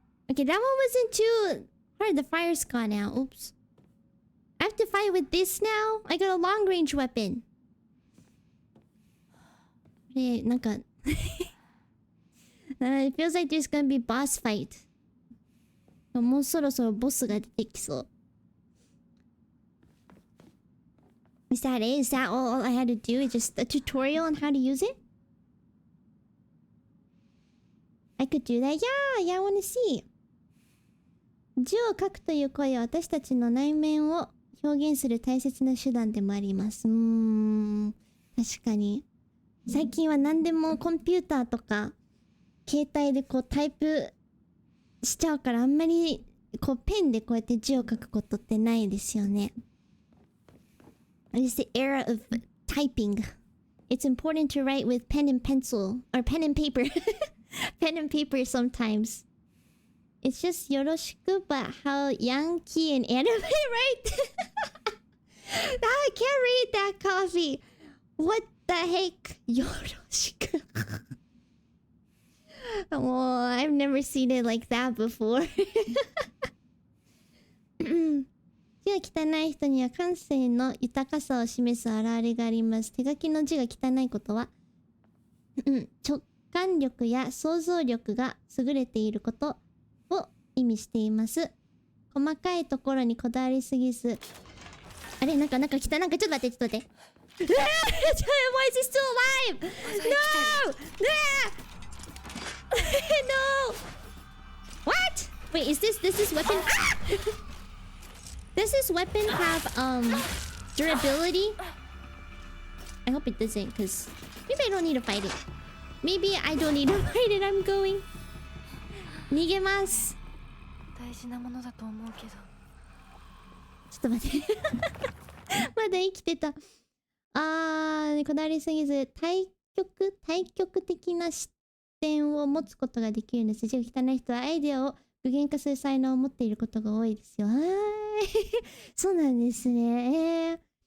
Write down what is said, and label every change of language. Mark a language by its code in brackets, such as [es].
[en] Okay, that one wasn't too hard. The fire's gone now. Oops. I have to fight with this now? I got a long range weapon. It feels like there's gonna be boss fight. [ja] もうそろそろボスが出てきそう。 [en] Is that it? Is that all I had to do? Is just a tutorial on how to use it? I could do that. Yeah, I wanna see. [ja] 字を書くという声は私たちの内面を表現する大切な手段でもあります。確かに。最近は何でもコンピューターとか携帯でこうタイプしちゃうからあんまりこうペンでこうやって字を書くことってないですよね。 [en] It's the era of typing. It's important to write with pen and pencil or pen and paper. Pen and paper sometimes. It's just よろしく but how Yankee and anime, right? I can't read that coffee. What the heck? [ja] よろしく. [en] Oh, I've never seen it like that before. [ja] 字が汚い人には感性の豊かさを示す表れがあります。手書きの字が汚いことは、直感力や想像力が優れていることを意味しています。細かいところにこだわりすぎず、あれなんかちょっと待って。 [en] Why is he still alive? No! No! What? Wait, is this weapon? Does this weapon have durability? I hope it doesn't, because maybe I don't need to fight it. Maybe I don't need to fight it. I'm going. [ja] 逃げます。大事なものだと思うけど。ちょっと待って。まだ生きてた。こだわりすぎず対極的な視点を持つことができるんです。字が汚い人はアイデアを具現化する才能を持っていることが多いですよ。そうなんですね。